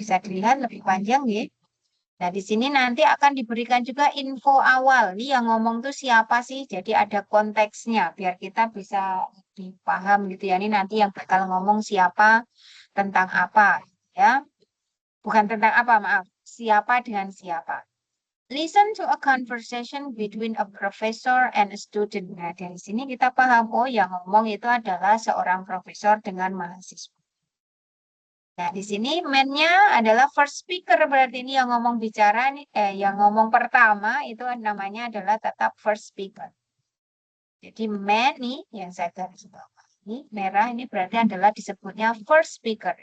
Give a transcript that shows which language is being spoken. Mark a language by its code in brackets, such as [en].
[id] Bisa dilihat lebih panjang ya. Nah, di sini nanti akan diberikan juga info awal. Nih yang ngomong tuh siapa sih? Jadi ada konteksnya biar kita bisa lebih paham gitu ya. Ini nanti yang bakal ngomong siapa, tentang apa ya. Bukan tentang apa, maaf. Siapa dengan siapa. [en] Listen to a conversation between a professor and a student. [id] Nah, dari sini kita paham, oh yang ngomong itu adalah seorang profesor dengan mahasiswa. Nah, di sini man-nya adalah first speaker, berarti ini yang ngomong bicara, yang ngomong pertama itu namanya adalah tetap first speaker. Jadi man nih, yang saya garis bawah ini, merah ini berarti adalah disebutnya first speaker.